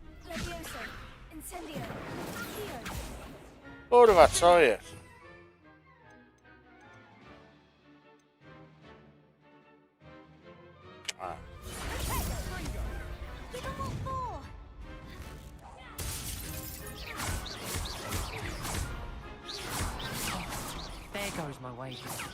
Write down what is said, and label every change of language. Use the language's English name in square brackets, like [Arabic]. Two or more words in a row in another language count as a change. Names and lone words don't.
[Latin] Levioso. Incendio. Accio. [Polish] Kurwa, co jest? A. [English] Give them all four. There goes my wages.